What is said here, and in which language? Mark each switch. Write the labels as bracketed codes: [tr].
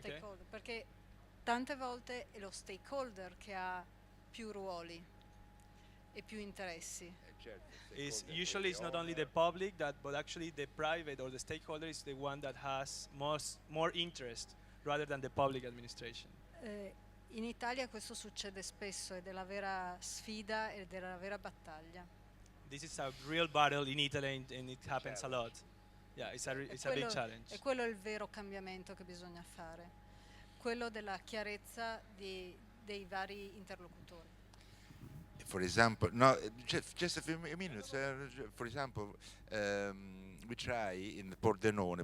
[it] stakeholder, perché tante volte è lo stakeholder che ha più ruoli e più interessi. [en] Is usually it's not only the public but actually the private or the stakeholder is the one that has more interest rather than the public administration. [it] In Italia questo succede spesso ed è la vera sfida ed è la vera battaglia. [en] This is a real battle in Italy and it happens a lot. Yeah, it's a big challenge. [it] E quello è il vero cambiamento che bisogna fare, quello della chiarezza dei vari interlocutori. [en] For example, no, just a few minutes. For example, we try in Pordenone.